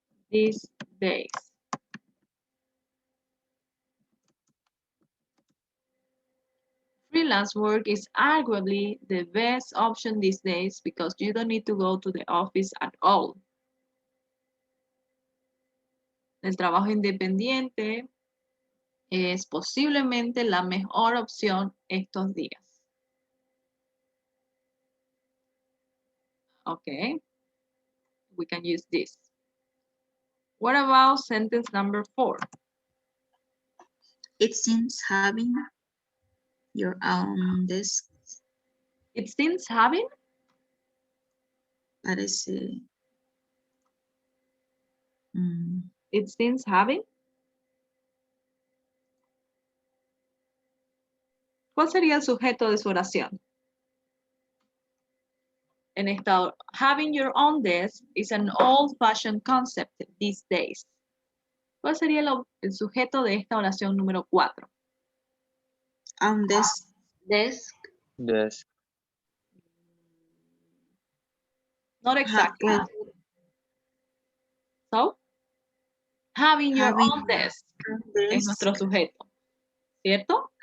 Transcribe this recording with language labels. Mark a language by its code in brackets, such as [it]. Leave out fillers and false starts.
[en] These days. freelance work is arguably the best option these days because you don't need to go to the office at all. [es] El trabajo independiente es posiblemente la mejor opción estos días. [en] Okay, we can use this. What about sentence number 4? It seems having your own desk It seems having, [es] parece. [en] it seems having. [es] ¿Cuál sería el sujeto de su oración? En esta, [en] having your own desk is an old-fashioned concept these days. [es] ¿Cuál sería el sujeto de esta oración número 4? [en] Own desk. Desk. Yes. Not exactly. So, having your own desk [es] es nuestro sujeto, ¿cierto?